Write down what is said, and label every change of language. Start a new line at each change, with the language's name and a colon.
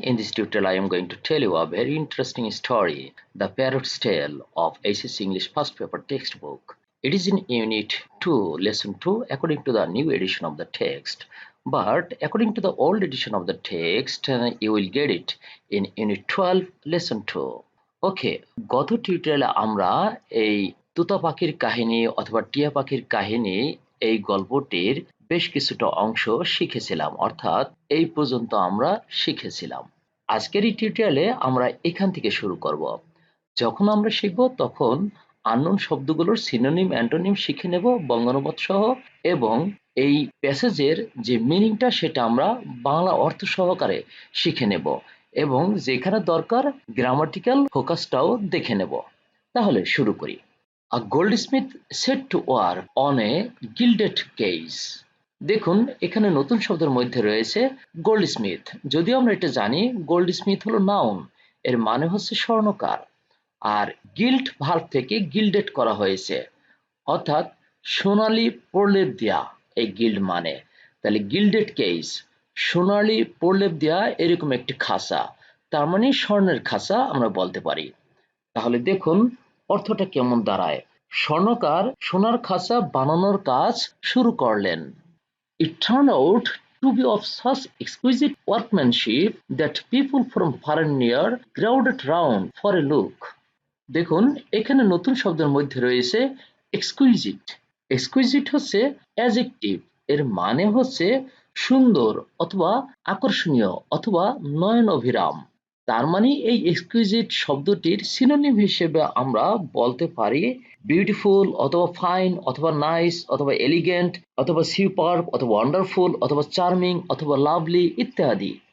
English: In this tutorial I am going to tell you a very interesting story, The Parrot's Tale of HSC English First Paper Textbook. It is in Unit 2, Lesson 2 according to the new edition of the text. But according to the old edition of the text, you will get it in Unit 12, Lesson 2.
Bangla: Okay, গত টিউটোরিয়ালে আমরা এই তুতা পাখির কাহিনী অথবা টিয়া পাখির কাহিনী এই গল্পটির বেশ কিছুটা অংশ শিখেছিলাম, অর্থাৎ এই পর্যন্ত আমরা শিখেছিলাম। আজকের এই টিউটোরিয়ালে আমরা এখান থেকে শুরু করব। যখন আমরা শিখব তখন আননোন শব্দগুলোর সিনোনিম অ্যান্টোনিম শিখে নেব বঙ্গানুবাদ সহ, এবং এই প্যাসেজের যে মিনিংটা সেটা আমরা বাংলা অর্থ সহকারে শিখে নেব, এবং যেখানে দরকার গ্রামাটিক্যাল ফোকাসটাও দেখে নেব। তাহলে শুরু করি।
English: A goldsmith set to work on a gilded case.
Bangla: দেখুন এখানে নতুন শব্দের মধ্যে রয়েছে গোল্ডস্মিথ। যদিও আমরা এটা জানি গোল্ডস্মিথ হলো নাউন, এর মানে হচ্ছে স্বর্ণকার, আর গিল্ড ভার্ব থেকে গিল্ডেড করা হয়েছে, অর্থাৎ সোনালী প্রলেপ দেয়া এই গিল্ড মানে। তাহলে গিল্ডেড কেস, সোনালী প্রলেপ দেয়া এরকম একটি খাঁচা, তার মানে স্বর্ণের খাঁচা আমরা বলতে পারি। তাহলে দেখুন অর্থটা কেমন দাঁড়ায়। স্বর্ণকার সোনার খাঁচা বানানোর কাজ শুরু করলেন।
English: It turned out to be of such exquisite workmanship that people from far and near crowded round for a look.
Bangla: দেখুন এখানে নতুন শব্দের মধ্যে রয়েছে এক্সকুইজিট। এক্সকুইজিট হচ্ছে অ্যাডজেক্টিভ, এর মানে হচ্ছে সুন্দর অথবা আকর্ষণীয় অথবা নয়ন অভিরাম। তার মানে এই এক্সকুইজিট শব্দটির সিনোনিম হিসেবে আমরা বলতে পারি বিউটিফুল অথবা ফাইন অথবা নাইস অথবা এলিগেন্ট অথবা সুপারব অথবা ওয়ান্ডারফুল অথবা চার্মিং অথবা লাভলি ইত্যাদি।